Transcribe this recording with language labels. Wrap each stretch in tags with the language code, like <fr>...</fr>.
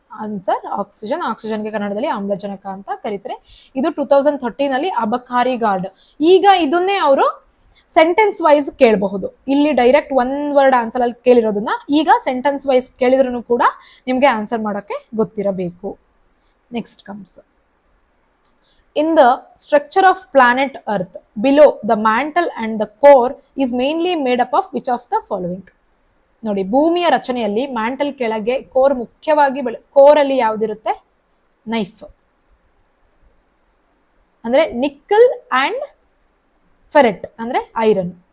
<kn>Answer oxygen. ಆಕ್ಸಿಜನ್ಗೆ ಕನ್ನಡದಲ್ಲಿ ಆಮ್ಲಜನಕ ಅಂತ ಕರೀತಾರೆ. ಇದು 2013 ಅಲ್ಲಿ ಅಬಕಾರಿ ಗಾರ್ಡ್. ಈಗ ಇದನ್ನೇ ಅವರು ಸೆಂಟೆನ್ಸ್ ವೈಸ್ ಕೇಳಬಹುದು. ಇಲ್ಲಿ ಡೈರೆಕ್ಟ್ ಒನ್ ವರ್ಡ್ ಆನ್ಸರ್ ಅಲ್ಲಿ ಕೇಳಿರೋದನ್ನ ಈಗ ಸೆಂಟೆನ್ಸ್ ವೈಸ್ ಕೇಳಿದ್ರು ಕೂಡ ನಿಮ್ಗೆ ಆನ್ಸರ್ ಮಾಡೋಕೆ ಗೊತ್ತಿರಬೇಕು.</kn> <en>Next comes, in the structure of planet earth below the mantle and the core is mainly made up of which of the following?</en> <kn>ನೋಡಿ, ಭೂಮಿಯ ರಚನೆಯಲ್ಲಿ ಮ್ಯಾಂಟಲ್ ಕೆಳಗೆ ಕೋರ್ ಮುಖ್ಯವಾಗಿ ಕೋರ್ ಅಲ್ಲಿ ಯಾವ್ದಿರುತ್ತೆ? ನೈಫ್ ಅಂದ್ರೆ ನಿಕ್ಕಲ್ ಅಂಡ್ ಫೆರೆಟ್ ಅಂದ್ರೆ ಐರನ್.</kn>